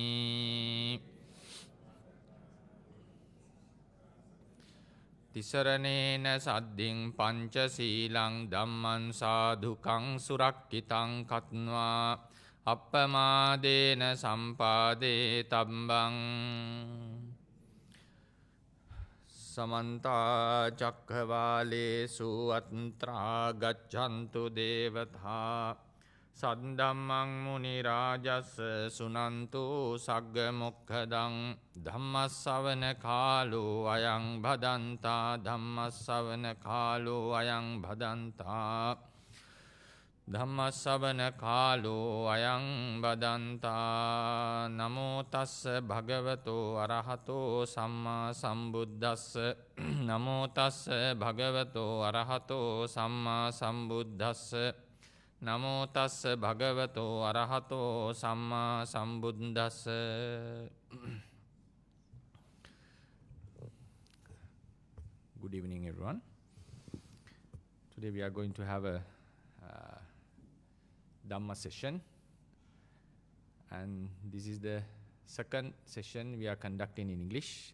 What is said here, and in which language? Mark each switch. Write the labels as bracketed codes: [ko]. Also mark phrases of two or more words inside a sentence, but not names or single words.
[pi] තිසරණේන සද්ධින් පංචශීලං ධම්මං සාධුකං සුරක්ඛිතං කତ୍වා අප්පමාදේන සම්පාදේ තබ්බං. සමන්ත චක්ඛවාලේසු අත්‍රා ගච්ඡන්තු දේවතා සද්ධම්මං මුනි රාජස් සුනන්තු සග්ග මොක්ඛදං ධම්මස්සවන කාලෝ අයං භදන්තා ධම්මස්සවන කාලෝ අයං භදන්තා ධම්මස්සවන කාලෝ අයං බදන්තා. නමෝ තස්ස භගවතෝ අරහතෝ සම්මා සම්බුද්දස්ස. නමෝ තස්ස භගවතෝ අරහතෝ සම්මා සම්බුද්දස්ස. නමෝ තස්ස භගවතෝ අරහතෝ සම්මා සම්බුද්දස්ස. [en] Good evening, everyone. Today we are going to have a Dhamma session, and this is the second session we are conducting in English.